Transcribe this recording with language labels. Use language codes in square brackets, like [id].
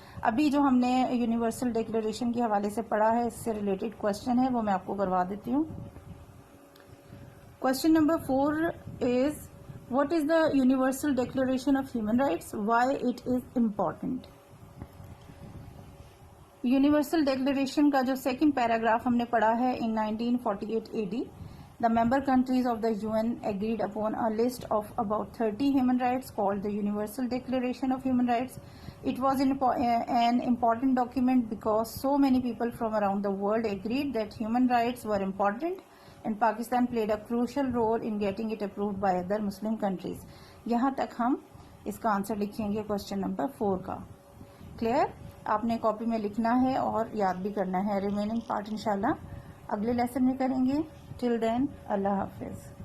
[ur] ابھی جو ہم نے یونیورسل ڈیکلیریشن کے حوالے سے پڑھا ہے، اس سے ریلیٹڈ کوشچن ہے، وہ میں آپ کو کروا دیتی ہوں. [en] Question number 4 is what is the Universal Declaration of Human Rights? Why it is important? [ur] Universal declaration کا جو سیکنڈ پیراگراف ہم نے پڑھا ہے، [en] in 1948 AD the member countries of the UN agreed upon a list of about 30 human rights called the Universal Declaration of Human Rights. It was an important document because so many people from around the world agreed that human rights were important, and Pakistan played a crucial role in getting it approved by other Muslim countries. [ur] یہاں تک ہم اس کا answer لکھیں گے question number 4 کا. Clear? آپ نے copy میں لکھنا ہے اور یاد بھی کرنا ہے. ریمیننگ پارٹ انشاءاللہ اگلے لیسن میں کریں گے. [en] till then [ur] اللہ حافظ.